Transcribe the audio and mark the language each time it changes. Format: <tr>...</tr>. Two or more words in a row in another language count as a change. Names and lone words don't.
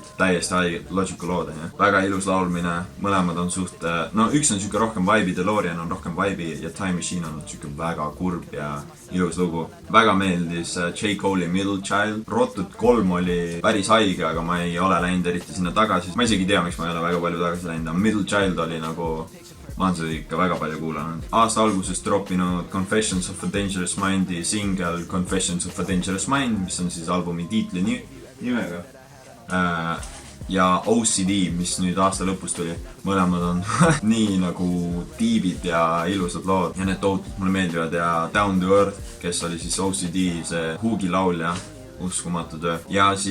<et>Täiesti haige Logical lood, väga ilus laulmine, mõlemad on suht, no üks on siuke rohkem vibe'i, DeLorean on rohkem vibe'i ja Time Machine on siuke väga kurb ja ilus lugu. Väga meeldis J. Cole'i Middle Child. Rotud 3 oli päris haige, aga ma ei ole läinud eriti sinna tagasi. Ma isegi tea, miks ma ei ole väga palju tagasi läinud. Middle Child oli nagu, ma olen seda ikka väga palju kuulanud. Aasta alguses droppinud Confessions of a Dangerous Mindi single Confessions of a Dangerous Mind, mis on siis albumi tiitli nimega. Ja OCD, mis nüüd aasta lõpus tuli. Mõlemad on nii nagu tiibid ja ilusad lood ja need tohutult mulle meeldivad ja Down to Earth, kes oli siis OCD, see Hugi laulja, uskumatu töö.</et>